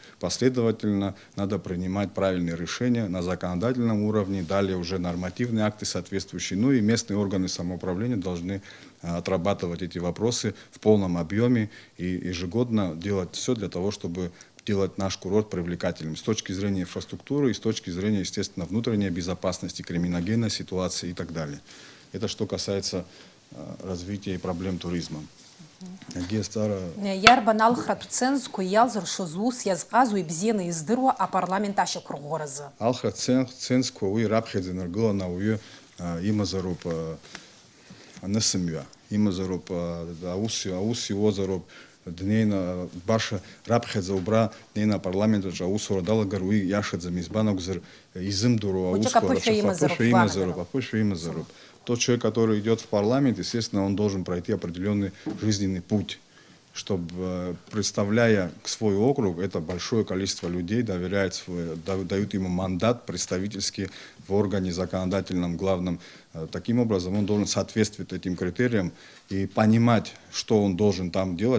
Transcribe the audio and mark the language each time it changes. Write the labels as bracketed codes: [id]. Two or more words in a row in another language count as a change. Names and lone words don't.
[ru] Последовательно надо принимать правильные решения на законодательном уровне, далее уже нормативные акты соответствующие, ну и местные органы самоуправления должны отрабатывать эти вопросы в полном объеме и ежегодно делать все для того, чтобы делать наш курорт привлекательным с точки зрения инфраструктуры и с точки зрения, естественно, внутренней безопасности, криминогенной ситуации и так далее. Это что касается развития и проблем туризма. [ab] Иарбан алхратә цензқәа иалзыршоз ус иазҟазу ибзианы издыруа апарламент ашьақәырӷәӷәара азы. Алхратә цензқәа уи раԥхьаӡа инаргыланы ауаҩы имазароуп анысымҩа, имазароуп аус иуазароуп днеина баша раԥхьаӡа убра днеина апарламентаҿы аусура далагар уи иашаӡам, избан акәзар изымдыруа аусқәа рацәахә аԥышәа имазароуп. [ru] Тот человек, который идет в парламент, естественно, он должен пройти определенный жизненный путь, чтобы, представляя свой округ, это большое количество людей дают ему мандат представительский в органе законодательном, главном. Таким образом, он должен соответствовать этим критериям и понимать, что он должен там делать.